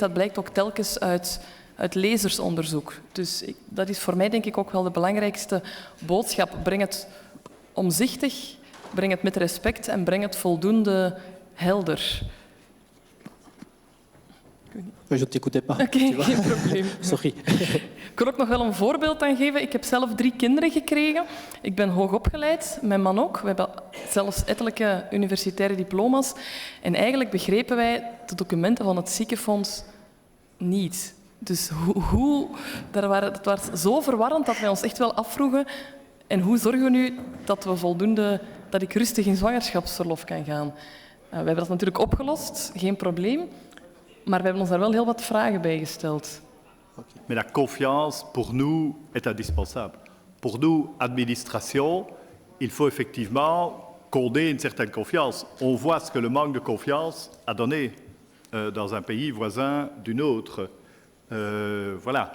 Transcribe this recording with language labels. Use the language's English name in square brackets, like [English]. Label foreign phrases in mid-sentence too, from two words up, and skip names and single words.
[Dutch] Dat blijkt ook telkens uit lezersonderzoek. Dus dat is voor mij denk ik ook wel de belangrijkste boodschap. Breng het omzichtig, breng het met respect en breng het voldoende helder. [French] Je ne t'écoutais pas. [Dutch] Oké, geen probleem. Sorry. Ik wil ook nog wel een voorbeeld aan geven. Ik heb zelf 3 kinderen gekregen. Ik ben hoogopgeleid, mijn man ook. We hebben zelfs ettelijke universitaire diploma's. En eigenlijk begrepen wij de documenten van het ziekenfonds niet. Dus dat was zo verwarrend dat wij ons echt wel afvroegen. En hoe zorgen we nu dat ik rustig in zwangerschapsverlof kan gaan? We hebben dat natuurlijk opgelost, geen probleem. Maar we hebben ons daar wel heel wat vragen bij gesteld. [French] Mais la confiance, pour nous, est indispensable. Pour nous, administration, il faut effectivement qu'on ait une certaine confiance. On voit ce que le manque de confiance a donné dans un pays voisin d'une autre. Voilà.